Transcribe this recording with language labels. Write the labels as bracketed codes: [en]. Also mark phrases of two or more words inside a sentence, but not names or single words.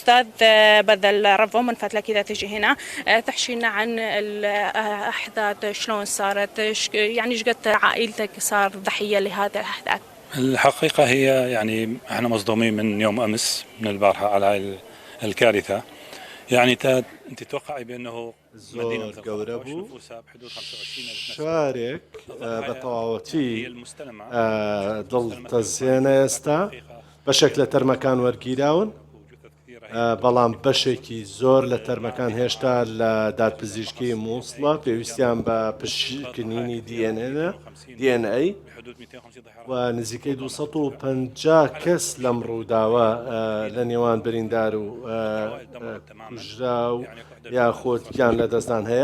[ar] أستاذ بذل رفو من فضلك إذا تجي هنا تحكي لنا عن الأحداث شلون صارت، يعني ايش قد عائلتك صار ضحية لهذه الأحداث؟ الحقيقة هي يعني احنا مصدومين من يوم أمس من البارحة على هاي الكارثة. يعني انت تتوقعي بأنه مدينة [ckb] زۆر [ar] مثل [ckb] گەورە 15 بوو، [ar] نفوسها بحدود 25,000 نسمة. [ckb] شارێک بە [ar] هي [ckb] تەواوەتی [ar] المستلمة [ckb] دڵتەزیێنە ئێستا بەشێک لە تەرمەکان وەرگیراون، بەڵام بەشێکی زۆر لە تەرمەکان هێشتا لە دادپزیشکی مووسڵە پێویستیان بە پشکنینی DNA و نزیکەی 250 کەس لەم ڕووداوە لە نێوان بریندار و کوژرا و یاخۆت گیان لە دەستان هەیە.